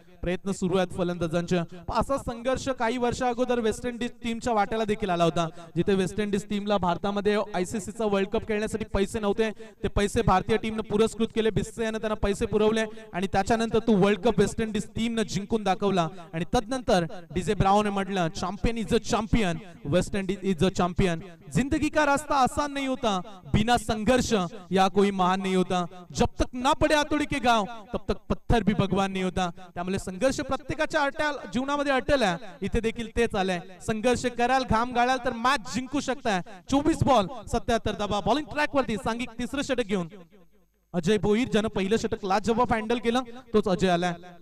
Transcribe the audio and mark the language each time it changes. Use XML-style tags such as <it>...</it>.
<mr>प्रयत्न सुरू आहेत फलंदाजांचे. असा संघर्ष काही वर्षा अगोदर वेस्ट इंडिज टीमच्या वाट्याला देखील आला होता, जिथे वेस्ट इंडिज टीमला भारतामध्ये आयसीसीचा वर्ल्ड कप खेळण्यासाठी पैसे नव्हते. ते पैसे भारतीय टीमने पुरस्कृत केले. बिस्से याने त्यांना पैसे पुरवले आणि त्याच्यानंतर तो वर्ल्ड कप वेस्ट इंडिज टीमने जिंकून दाखवला. आणि तदनंतर डीजे ब्राउन म्हटलं,</mr> <en>Champion is a champion, West Indies is a champion.</en> <hi>जिंदगी का रास्ता आसान नहीं होता, बिना संघर्ष या कोई महान नहीं होता. जब तक ना पडे आतोडी के गाव तब तक पत्थर भी भगवान नहीं होता.</hi> <mr>त्यामुळे संघर्ष प्रत्येकाच्या जीवनामध्ये अटल आहे. इथे देखील तेच आलंय. संघर्ष कराल, घाम गाळाल तर मॅच जिंकू शकताय. 24 बॉल 77 धावा. बॉलिंग ट्रॅक वरती सांघिक तिसरं षटक घेऊन अजय भोईर, ज्यानं पहिलं षटक लाजवाब हँडल केलं, तोच अजय आलाय.</mr>